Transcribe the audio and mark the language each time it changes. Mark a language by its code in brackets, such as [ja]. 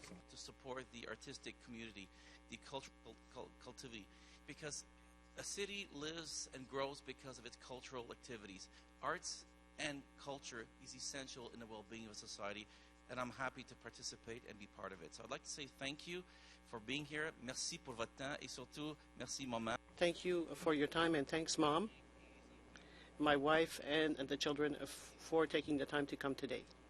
[en] to support the artistic community, the cultural cultivity, because a city lives and grows because of its cultural activities. Arts and culture is essential in the well-being of society, and I'm happy to participate and be part of it. So I'd like to say thank you for being here. [fr] Merci pour votre temps, et surtout, merci, maman. [en] Thank you for your time, and thanks, Mom. my wife and the children for taking the time to come today.